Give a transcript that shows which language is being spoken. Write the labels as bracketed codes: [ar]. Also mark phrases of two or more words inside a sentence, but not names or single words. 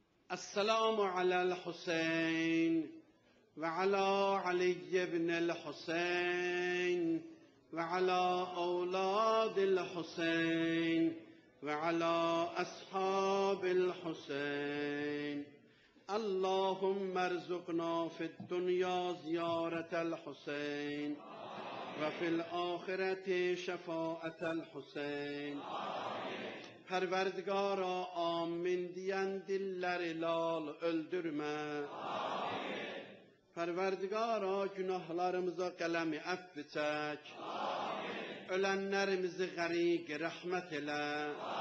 [ar] السلام على الحسين وعلى علي بن الحسين وعلى أولاد الحسين وعلى أصحاب الحسين. اللهم ارزقنا في الدنيا زيارة الحسين وفي الآخرة شفاعة الحسين. [tr] Perverdigara amin diyen dilleri lal öldürme. Perverdigara günahlarımıza kalemi affı çek. Ölenlerimizi garik rahmet ile.